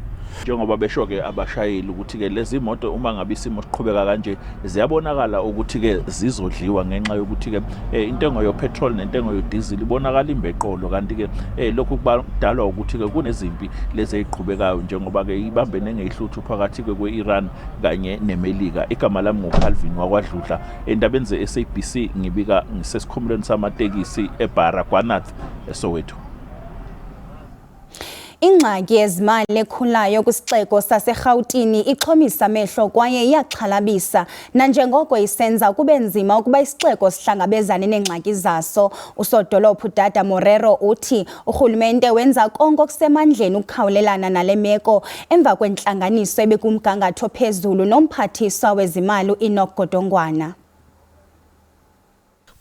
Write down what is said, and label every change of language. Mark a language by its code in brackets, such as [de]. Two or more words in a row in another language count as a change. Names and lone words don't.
[zu] Njengoba besho ke abashayeli ukuthi ke lezi imoto uma ngabe isimo siqhubeka kanje ziyabonakala ukuthi ke zizodliwa ngenxa yokuthi ke intengo yopetrol nentengo yodiesel ibonakala imbeqolo, kanti ke lokhu kubadalwa ukuthi ke kunezimpi lezi eziqhubekayo njengoba ke ibambene ngehluthu phakathi kwe-Iran kanye neMelika. Igama lami nguCalvin wakwaDludla endabeni ze-SABC ngibika ngisesikhumulweni samatekisi eBhara kwaNath eSoweto. [xh] Ingxaki yezimali ekhulayo kwisixeko saseRhawutini ixhomisa amehlo kwaye iyaxhalabisa nanjengoko isenza kube nzima ukuba isixeko sihlangabezane neengxaki zaso. Usodolophu Dada Morero uthi urhulumente wenza konke okusemandleni ukukhawulelana nale meko emva kwentlanganiso ebekumgangatho ophezulu nomphathiswa wezimali uEnoch Godongwana.